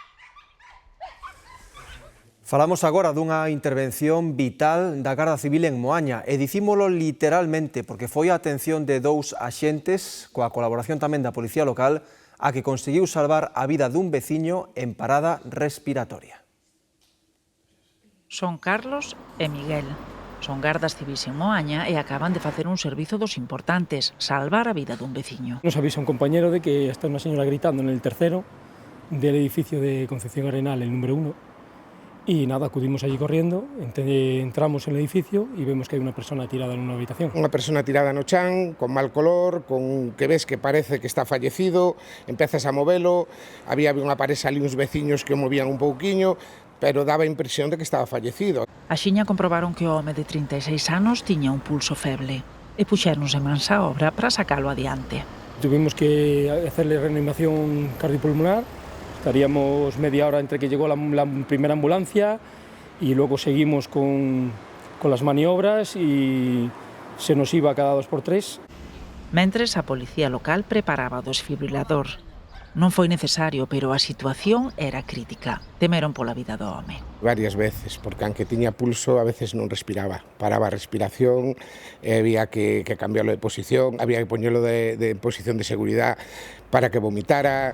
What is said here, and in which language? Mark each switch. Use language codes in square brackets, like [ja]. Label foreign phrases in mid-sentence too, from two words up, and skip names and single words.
[gl] Falamos agora dunha intervención vital da Garda Civil en Moaña e dicímolo literalmente porque foi a atención de 2 axentes coa colaboración tamén da Policía Local a que conseguiu salvar a vida dun veciño en parada respiratoria. Son Carlos e Miguel. Son gardas civis en Moaña e acaban de facer un servizo dos importantes, salvar a vida dun veciño. [es] Nos avisa un compañero de que está una señora gritando en el tercero del edificio de Concepción Arenal, el número 1. Y nada, acudimos allí corriendo, entramos en el edificio y vemos que hay una persona tirada en una habitación. [gl] Unha persona tirada no chan, con mal color, con que ves que parece que está fallecido, empezas a movelo, había unha pareja ali uns veciños que o movían un pouquiño, pero daba a impresión de que estaba fallecido. Axiña comprobaron que o home de 36 anos tiña un pulso feble e puxéronse mans á obra para sacalo adiante. [es] Tuvimos que hacerle reanimación cardiopulmonar, estaríamos media hora entre que llegó la primera ambulancia y luego seguimos con las maniobras y se nos iba cada 2x3. [gl] Mentres, a Policía Local preparaba o desfibrilador. Non foi necesario, pero a situación era crítica. Temeron pola vida do home. Varias veces, porque aunque tiña pulso, a veces non respiraba. Paraba a respiración, había que cambiarlo de posición, había que poñelo de posición de seguridad para que vomitara.